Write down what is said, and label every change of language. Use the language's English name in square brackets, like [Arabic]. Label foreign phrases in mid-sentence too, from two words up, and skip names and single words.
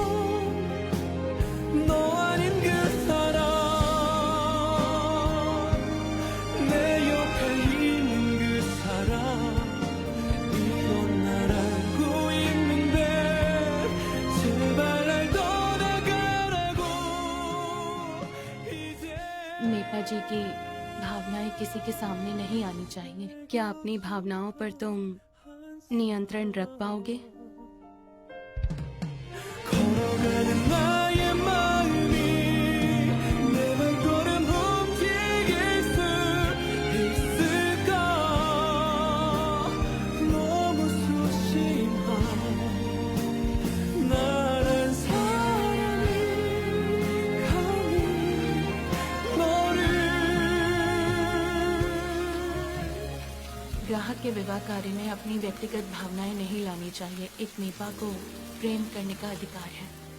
[Korean] 너 아닌 그 사람 내 옆에 있는 그 사람 이건 날 알고 있는데 제발 날 떠나가라고 이제 [Hindi] मेपा जी की भावनाएं किसी के सामने नहीं आनी चाहिए। क्या अपनी भावनाओं पर तुम नियंत्रण रख पाओगे? [Korean] 걸어가는 나의 마음이 내 발걸음 움직일 수 있을까 너무 소심한 나란 사람이 감히 너를 [Hindi] ग्राहक के विवाह कार्य में अपनी व्यक्तिगत भावनाएं नहीं लानी चाहिए। एक मेपा को प्रेम करने का अधिकार है।